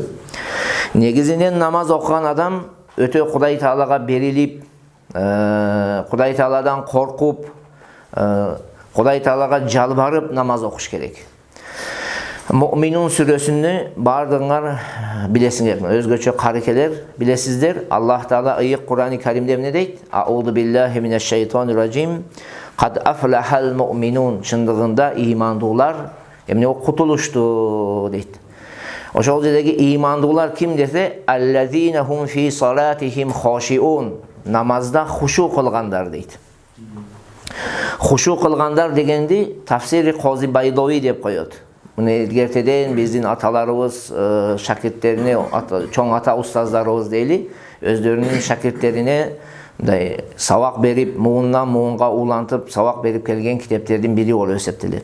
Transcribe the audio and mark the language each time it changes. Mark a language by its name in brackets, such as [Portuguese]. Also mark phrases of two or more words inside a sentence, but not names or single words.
[Kyrgyz] Негизинен намаз окуган адам өтө Кудай Таалага берилип, Кудай Тааладан коркуп, Кудай Таалага жалбарып намаз окуш керек. Муъминун сүрөсүнү бардыгыңар билесиңер. Өзгөчө карекелер билесиздер. Аллах Таала ыйык Кур'ан-ы Каримде эмне дейт? [Arabic] أعوذ بالله من الشيطان الرجيم. قد أفلح المؤمنون. [Kyrgyz] Чындыгында имандуулар эмне кутулушту дейт. Ошол жердеги имандуулар ким десе, [Arabic] الذين هم في صلاتهم خاشعون. [Kyrgyz] Намазда хушу кылгандар дейт. Хушу кылгандар дегенди тафсири Кози Байдови деп коет. Муну эртеден биздин аталарыбыз шакирттерине, чоң ата устаздарыбыз дейли, өздөрүнүн шакирттерине сабак берип, муундан муунга улантып сабак берип келген китептердин бири болуп эсептелет.